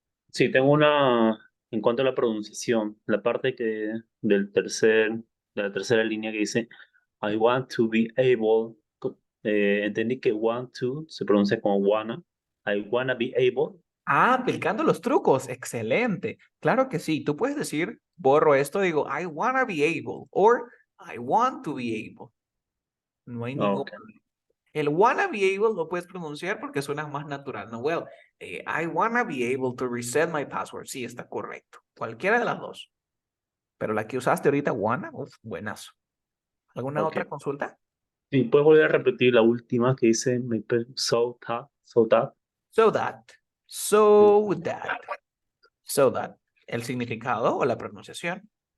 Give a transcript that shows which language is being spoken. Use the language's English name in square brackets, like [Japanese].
[Spanish] Sí, tengo una en cuanto a la pronunciación, la parte de la tercera línea que dice [English] I want to be able, [Spanish] entendí que want to se pronuncia como wanna, [English] I wanna be able, [Spanish] Ah, aplicando los trucos. Excelente. Claro que sí. Tú puedes decir, borro esto, digo, [English] I wanna be able, or I want to be able. [Spanish] No hay ningún okay, problema. El wanna be able lo puedes pronunciar porque suena más natural, ¿no? [English] Well, I wanna be able to reset my password. [Spanish] Sí, está correcto. Cualquiera de las dos. Pero la que usaste ahorita, wanna, uf, buenazo. ¿Alguna otra okay. consulta? Sí, puedes volver a repetir la última que dice so that, [English] So that, so that, so that. [Spanish] El significado o la pronunciación.